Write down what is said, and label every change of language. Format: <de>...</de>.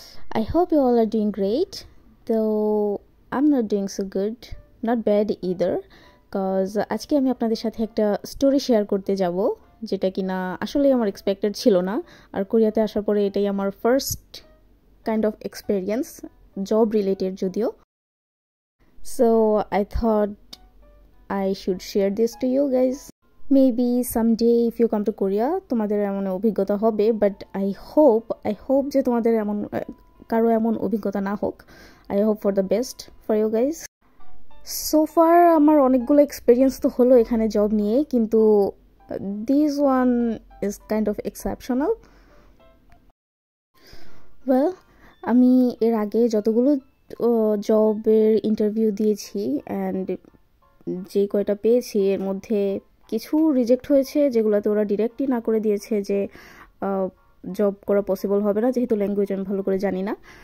<en>I hope you all are doing great, though I'm not doing so good, not bad either, cause</en> <bn>আজকে আমি আপনাদের সাথে একটা story share করতে যাব যেটা কিনা আসলে আমার এক্সপেক্টেড ছিল না। আর কোরিয়াতে আসার পরে এটাই আমার first kind of experience, job related যদিও।</bn> <en>So I thought I should share this to you guys. Maybe someday if you come to Korea</en> <bn>তোমাদের এমন অভিজ্ঞতা হবে, বাট</bn> <en>I hope</en> <bn>যে তোমাদের এমন কারো এমন অভিজ্ঞতা না হোক।</bn> <en>I hope for the best for you guys. So far</en> <bn>আমার অনেকগুলো এক্সপেরিয়েন্স তো হলো এখানে জব নিয়ে, কিন্তু</bn> <en>this one is kind of exceptional.</en> <bn>Well, আমি এর আগে যতগুলো জবের ইন্টারভিউ দিয়েছি অ্যান্ড যে কয়টা পেয়েছি এর মধ্যে কিছু রিজেক্ট হয়েছে, যেগুলোতে ওরা ডিরেক্টলি না করে দিয়েছে যে জব করা পসিবল হবে না যেহেতু ল্যাঙ্গুয়েজ আমি ভালো করে জানি না।</bn>